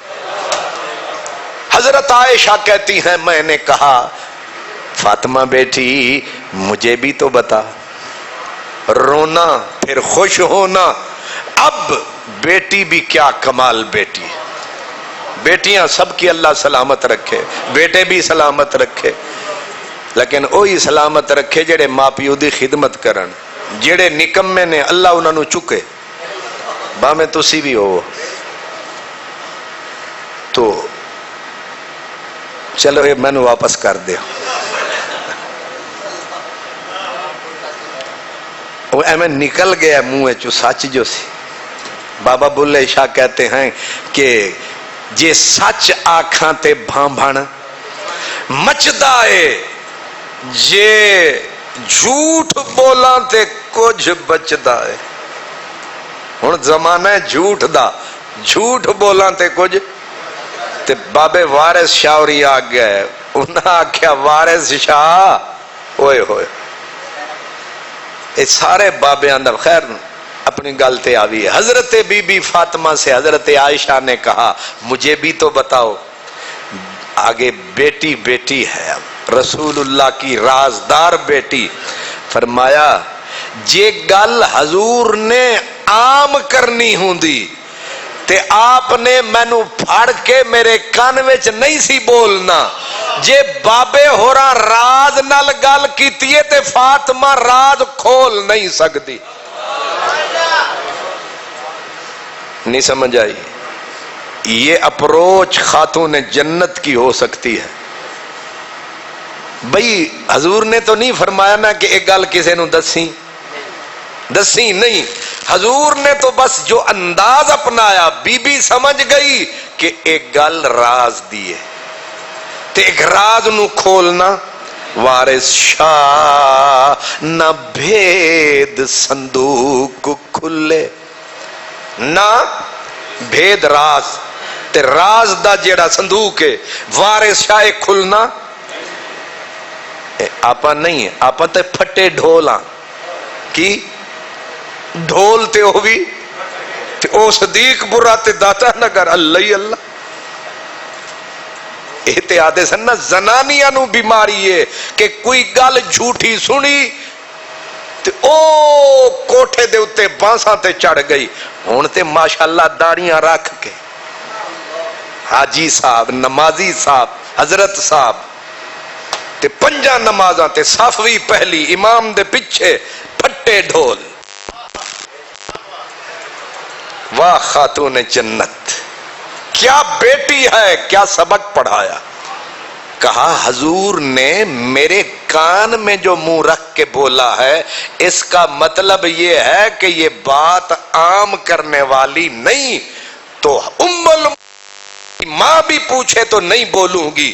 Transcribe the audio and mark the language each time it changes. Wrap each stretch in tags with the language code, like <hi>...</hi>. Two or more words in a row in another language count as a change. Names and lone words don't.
<ur>حضرت عائشہ کہتی ہیں میں نے کہا فاطمہ بیٹی مجھے بھی تو بتا، رونا پھر خوش ہونا۔ اب بیٹی بھی کیا کمال بیٹی ہے، بیٹیاں سب کی اللہ سلامت رکھے، بیٹے بھی سلامت رکھے، لیکن وہی سلامت رکھے</ur> <pa>جڑے ماں پیو دی خدمت کرن، جڑے نکمے نے اللہ انہاں نو چکے۔ باویں تسی بھی ہو تو چلو یہ میں واپس کر دیا۔ وہ ایمیں نکل گیا منہ چو سچ جو سی۔</pa> <ur>بابا بلے شاہ کہتے ہیں کہ</ur> <pa>جے سچ آکھاں تے بھانبھن مچدا ہے، جے جھوٹ بولاں تے کچھ بچدا ہے۔ ہن زمانہ ہے جھوٹ دا، جھوٹ بولاں تے کچھ تے بابے وارث شاہ ہوری آ گئے، انہاں آکھیا وارث شاہ اوئے ہوئے، یہ سارے بابے اندر خیر اپنی گل تے آوی ہے۔</pa> <ur>حضرت بی بی فاطمہ سے حضرت عائشہ نے کہا مجھے بھی تو بتاؤ، آگے بیٹی بیٹی ہے، رسول اللہ کی رازدار بیٹی۔</ur> <pa>فرمایا جے گل حضور نے عام کرنی ہوندی تے آپ نے مینو پھڑ کے میرے کان وچ نہیں سی بولنا، جے بابے ہورا راز نال گل کیتی ہے تے فاطمہ راز کھول نہیں سکتی۔</pa> <ur>نہیں سمجھ آئی؟ یہ اپروچ خاتون جنت کی ہو سکتی ہے۔ بھئی حضور نے تو نہیں فرمایا نا</ur> <pa>کہ ایک گل کسے نو دسی نہیں، حضور نے تو بس جو انداز اپنایا، بی بی سمجھ گئی کہ ایک گل راز دیے تے ایک راز نو کھولنا۔ وارث شاہ نہ بھید صندوق کھلے، نہ بھید راز تے راز دا جیڑا صندوق ہے وارث شاہ کھلنا آپا نہیں ہے، آپا تے پھٹے ڈھولاں کی ڈھول تے ہوئی تے او صدیق برا تے داتا نگر اللہ ہی اللہ۔ احتیاط سن نا زنانیاں نو بیماری ہے کہ کوئی گل جھوٹی سنی تے او کوٹھے دے اتے بانساں تے چڑھ گئی. ہن تے ماشاءاللہ داڑیاں رکھ کے حاجی صاحب، نمازی صاحب، حضرت صاحب تے پنجاں نمازاں تے صف وی پہلی، امام دے پیچھے پھٹے ڈھول.</pa> <ur>واہ خاتون جنت، کیا بیٹی ہے، کیا سبق پڑھایا. کہا حضور نے میرے کان میں جو منہ رکھ کے بولا ہے اس کا مطلب یہ ہے کہ یہ بات عام کرنے والی نہیں، تو ماں بھی پوچھے تو نہیں بولوں گی.</ur>